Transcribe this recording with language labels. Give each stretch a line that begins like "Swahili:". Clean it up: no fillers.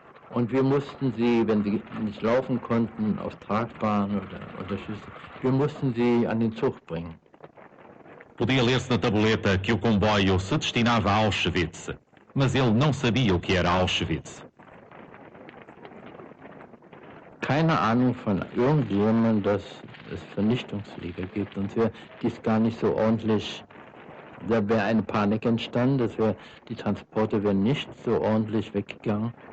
German: Und wir mussten sie, wenn sie nicht laufen konnten, auf Tragbahn oder Schüssel, wir mussten sie an den Zug bringen.
Portuguese: Podia ler-se na tabuleta que o comboio se destinava a Auschwitz, mas ele não sabia o que era Auschwitz.
German: Keine Ahnung von irgendjemandem, dass es Vernichtungslager gibt. Sonst wäre dies gar nicht so ordentlich, da wäre eine Panik entstanden, die Transporte wären nicht so ordentlich weggegangen.